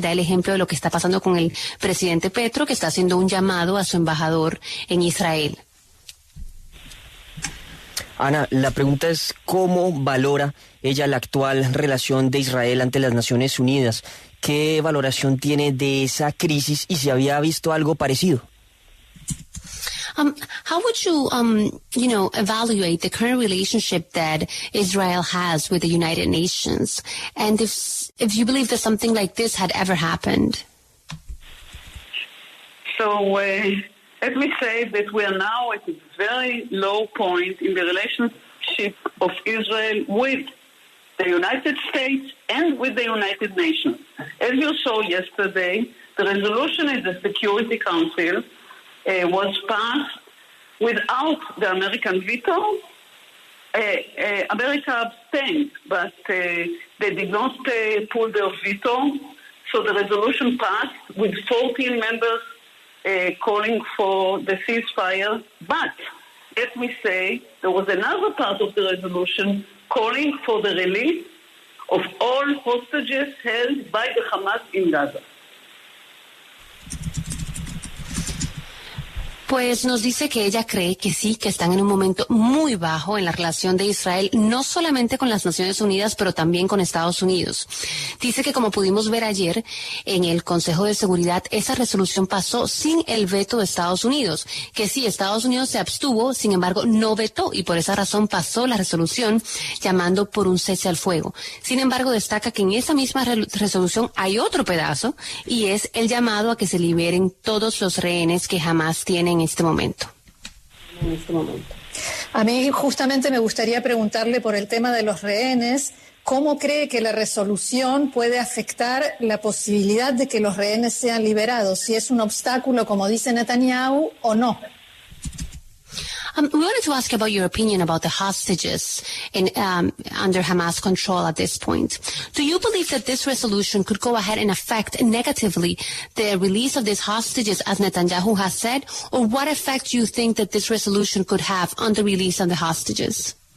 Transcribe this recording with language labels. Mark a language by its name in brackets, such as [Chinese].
[Spanish] Da el ejemplo de lo que está pasando con el presidente Petro, que está haciendo un llamado a su embajador en Israel. Ana, la pregunta es ¿cómo valora ella la actual relación de Israel ante las Naciones Unidas? ¿Qué valoración tiene de esa crisis y si había visto algo parecido? [English] How would you, evaluate the current relationship that Israel has with the United Nations? And if you believe that something like this had ever happened? So let me say that we are now at a very low point in the relationship of Israel with the United States and with the United Nations. As you saw yesterday, the resolution in the Security Council was passed without the American veto. America abstained, but they did not pull their veto. So the resolution passed with 14 members calling for the ceasefire. But let me say, there was another part of the resolution calling for the release of all hostages held by the Hamas in Gaza. [Spanish] Pues nos dice que ella cree que sí, que están en un momento muy bajo en la relación de Israel, no solamente con las Naciones Unidas, pero también con Estados Unidos. Dice que como pudimos ver ayer en el Consejo de Seguridad, esa resolución pasó sin el veto de Estados Unidos, que sí, Estados Unidos se abstuvo, sin embargo no vetó y por esa razón pasó la resolución llamando por un cese al fuego. Sin embargo, destaca que en esa misma resolución hay otro pedazo y es el llamado a que se liberen todos los rehenes que jamás tienen en este momento. A mí justamente me gustaría preguntarle por el tema de los rehenes. ¿Cómo cree que la resolución puede afectar la posibilidad de que los rehenes sean liberados? Si es un obstáculo, como dice Netanyahu, o no. [English] We wanted to ask about your opinion about the hostages under Hamas control at this point. Do you believe that this resolution could go ahead and affect negatively the release of these hostages, as Netanyahu has said, or what effect do you think that this resolution could have on the release of the hostages?